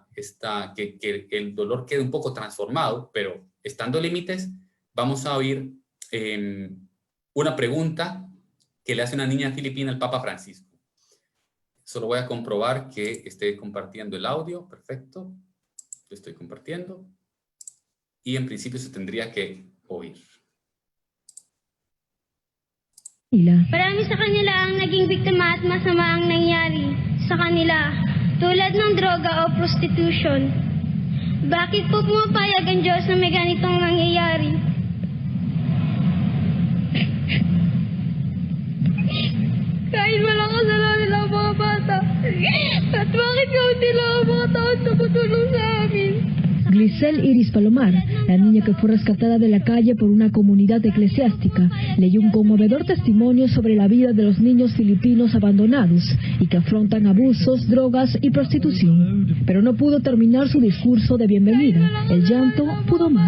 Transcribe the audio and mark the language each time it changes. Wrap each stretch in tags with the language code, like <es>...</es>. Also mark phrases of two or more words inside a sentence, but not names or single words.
<es>Que el dolor quede un poco transformado, pero estando límites, vamos a oír una pregunta que le hace una niña filipina al Papa Francisco. Solo voy a comprobar que esté compartiendo el audio. Perfecto. Lo estoy compartiendo. y en principio se tendría que oír.</es> <tl>Marami sa kanila ang naging biktima at masama ang nangyari sa kanila, tulad ng droga o prostitution. Bakit po pumapayag ang Diyos na may ganitong nangyayari? Kahit walang kasalanan nila ang mga bata. At bakit kaunti lang ang mga taon na patulong sa amin?</tl> <es>Glisel Iris Palomar, la niña que fue rescatada de la calle por una comunidad eclesiástica, leyó un conmovedor testimonio sobre la vida de los niños filipinos abandonados y que afrontan abusos, drogas y prostitución. Pero no pudo terminar su discurso de bienvenida. El llanto pudo más.</es>